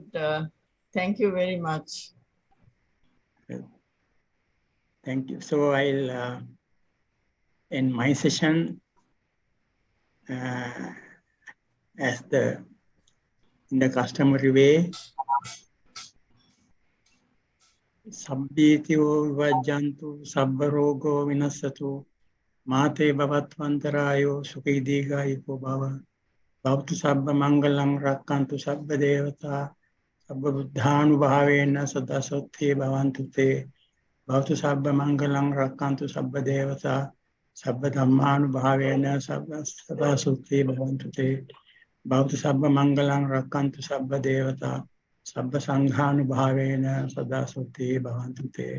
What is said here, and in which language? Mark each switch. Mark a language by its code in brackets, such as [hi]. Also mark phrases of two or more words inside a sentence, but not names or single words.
[en] Thank you very much. Thank you. So I'll end my session as in the customary way. [pi] Sabbityo vajjantu sabbarogo vinasatu mate bhavattvantarayo sukhidigayiko bhava bhavtu sabba mangalam rakkantu sabba devata sabba buddhanubhavena sada sotthe bhavantu te bhavtu sabba mangalam rakkantu sabba devata sabba dhammanubhavena sabba sada sotthe bhavantu te bhavtu sabba mangalam rakkantu sabba devata sabba sanghanubhavena sada sotthe bhavantu te.